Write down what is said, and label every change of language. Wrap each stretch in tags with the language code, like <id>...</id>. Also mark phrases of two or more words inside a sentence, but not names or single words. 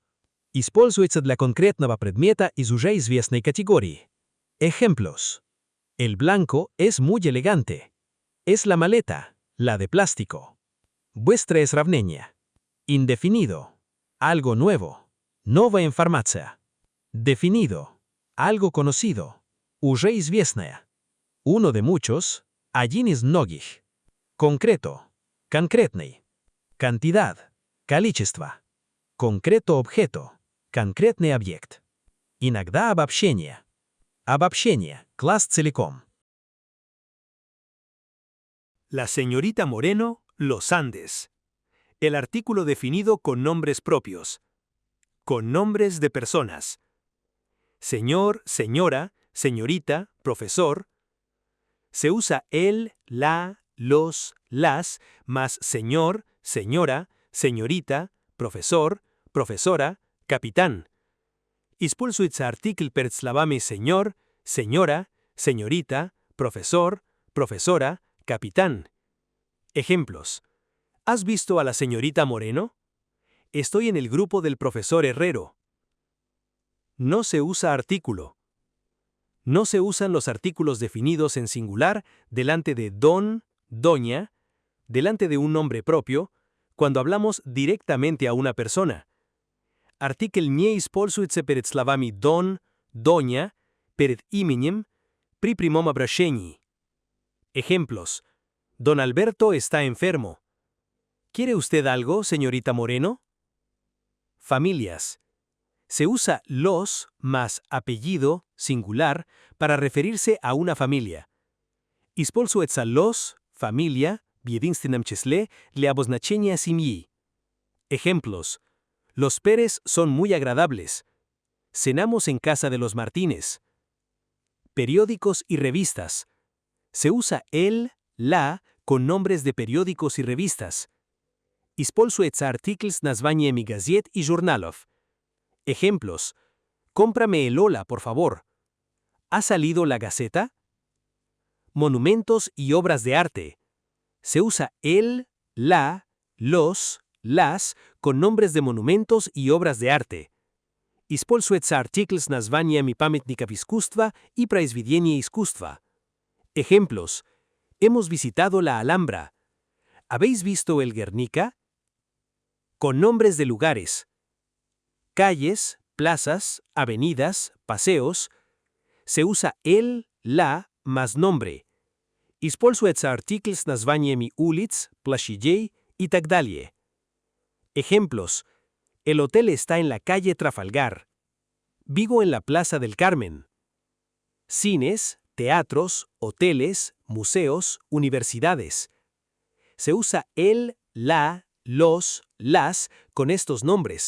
<ru>Используется для конкретного предмета из уже известной категории.</ru> <es>Ejemplos. El blanco es muy elegante. Es la maleta, la de plástico.</es> <ru>Быстрое сравнение. Indefinido.</ru> <es>Algo nuevo.</es> <ru>Новая информация.</ru> <es>Definido. Algo conocido.</es> <ru>Уже известное.</ru> <es>Uno de muchos.</es> <ru>Один из многих. Concreto. Конкретный. Cantidad. Количество. Конкретно objeto. Конкретный объект. Иногда обобщение. Обобщение. Класс целиком.</ru> <es>La señorita Moreno, Los Andes. El artículo definido con nombres propios. Con nombres de personas. Señor, señora, señorita, profesor. Se usa el, la, los, las, más señor, señora, señorita, profesor, profesora, capitán.</es> <ru>Используется артикль перед словами</ru> <es>señor, señora, señorita, profesor, profesora, capitán. Ejemplos. ¿Has visto a la señorita Moreno? Estoy en el grupo del profesor Herrero. No se usa artículo. No se usan los artículos definidos en singular delante de don, doña, delante de un nombre propio, cuando hablamos directamente a una persona.</es> <ru>Артикль не используется перед словами</ru> <es>don, doña,</es> <ru>перед именем, при прямом обращении.</ru> <es>Ejemplos. Don Alberto está enfermo. ¿Quiere usted algo, señorita Moreno? Familias. Se usa los más apellido, singular, para referirse a una familia.</es> <ru>Используется los, familia, в единственном числе, для обозначения семьи.</ru> <es>Ejemplos. Los Pérez son muy agradables. Cenamos en casa de los Martínez. Periódicos y revistas. Se usa el, la, con nombres de periódicos y revistas.</es> <ru>Используется артикль с названиями газет и журналов.</ru> <es>Ejemplos. Cómprame el Ola, por favor. ¿Ha salido la Gaceta? Monumentos y obras de arte. Se usa el, la, los, las, con nombres de monumentos y obras de arte.</es> <ru>Используется артикль с названиями памятников искусства и произведений искусства.</ru> <es>Ejemplos. Hemos visitado la Alhambra. ¿Habéis visto el Guernica? Con nombres de lugares. Calles, plazas, avenidas, paseos. Se usa el, la, más nombre.</es> <ru>Используется артикль с названиями улиц, площадей и так далее.</ru> <es>Ejemplos. El hotel está en la calle Trafalgar. Vivo en la Plaza del Carmen. Cines, teatros, hoteles, museos, universidades. Se usa el, la, los, las con estos nombres.</es>